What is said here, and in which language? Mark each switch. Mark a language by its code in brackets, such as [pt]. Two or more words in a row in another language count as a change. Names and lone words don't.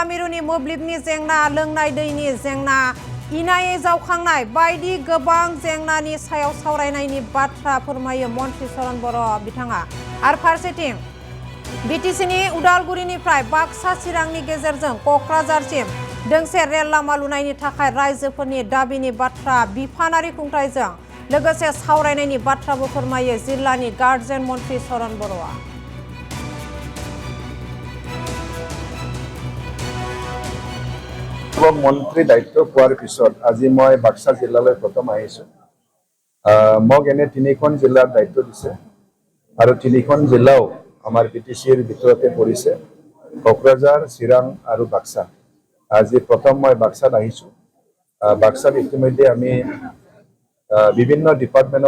[brx] मिरुनि मोब्लिबनि जेंना लोंनाय दैनि जेंना इनायै जावखांनाय बायदि गोबां जेंनानि सायाव सावरायनायनि बाथ्रा फोरमायो मन्त्री सरन बर' बिथाङा आरो फारसेथिं बिटिसिनि उदालगुरिनिफ्राय बाक्सा चिरांनि गेजेरजों क'क्राझारसिम दोंसे रेल लामा लुनायनि थाखाय रायजोफोरनि दाबिनि बाथ्रा बिफानारि खुंथायजों लोगोसे सावरायनायनि बाथ्राबो फोरमायो जिल्लानि गार्जेन मन्त्री सरन बर'आ [as] মন্ত্ৰী দায়িত্ব পোৱাৰ পিছত আজি মই বাক্সা জিলালৈ প্ৰথম আহিছোঁ মোক এনে তিনিখন জিলাৰ দায়িত্ব দিছে আৰু তিনিখন জিলাও আমাৰ বিটিচিৰ ভিতৰতে পৰিছে কোকৰাঝাৰ চিৰাং আৰু বাক্সা আজি প্ৰথম মই বাক্সাত আহিছোঁ বাক্সাত ইতিমধ্যে আমি বিভিন্ন ডিপাৰ্টমেণ্টক